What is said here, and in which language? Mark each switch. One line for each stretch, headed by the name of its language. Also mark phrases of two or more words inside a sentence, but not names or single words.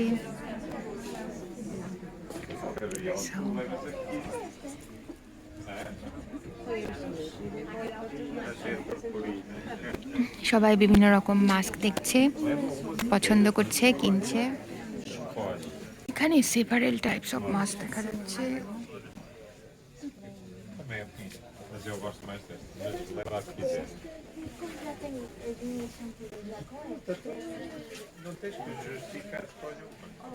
Bangla: সবাই বিভিন্ন রকম মাস্ক দেখছে, পছন্দ করছে, কিনছে। এখানে
English: several types of mask
Bangla: দেখা যাচ্ছে।
Portuguese: Mas eu gosto mais deste, mas leva a que quiser. Não tens que justificar, escolhe uma.